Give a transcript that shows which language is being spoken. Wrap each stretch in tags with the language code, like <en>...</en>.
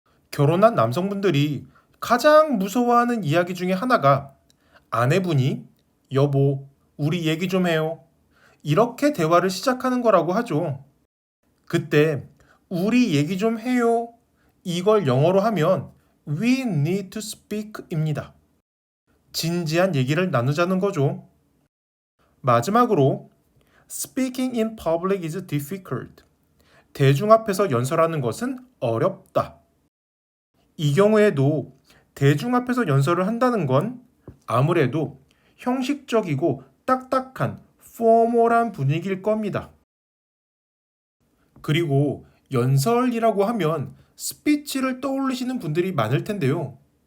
<ko>결혼한 남성분들이 가장 무서워하는 이야기 중에 하나가 아내분이 여보, 우리 얘기 좀 해요. 이렇게 대화를 시작하는 거라고 하죠. 그때 우리 얘기 좀 해요. 이걸 영어로 하면</ko> <en>We need to speak</en> <ko>입니다. 진지한 얘기를 나누자는 거죠. 마지막으로</ko> <en>Speaking in public is difficult.</en> <ko>대중 앞에서 연설하는 것은 어렵다. 이 경우에도 대중 앞에서 연설을 한다는 건 아무래도 형식적이고 딱딱한 포멀한 분위기일 겁니다. 그리고 연설이라고 하면 스피치를 떠올리시는 분들이 많을 텐데요.</ko>